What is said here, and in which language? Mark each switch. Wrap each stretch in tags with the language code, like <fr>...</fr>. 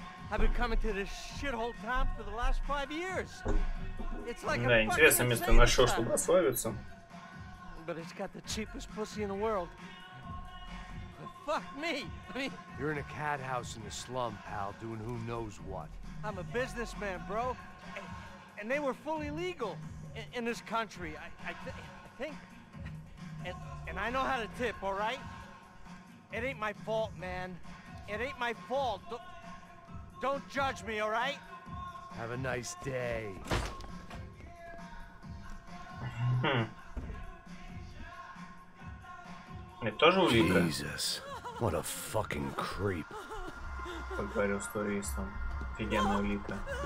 <en>I've been coming to this shithole town for the last 5 years. It's like</en> <ru>да, интересное место нашел, чтобы ославиться.</ru> <en>But it's got the cheapest pussy in the world. Fuck me. I mean, you're in a cat house in the slum, pal, doing who knows what. I'm a businessman, bro. And they were fully legal in this country. I think. And I know how to tip, all right? It ain't my fault, man. It ain't my fault. Don't judge me, all right? Have a nice day.</en> <ru>Это тоже улика?</ru> <en>Jesus, what a fucking creep.</en> <ru>Как говорил турист, там офигенная улика.</ru>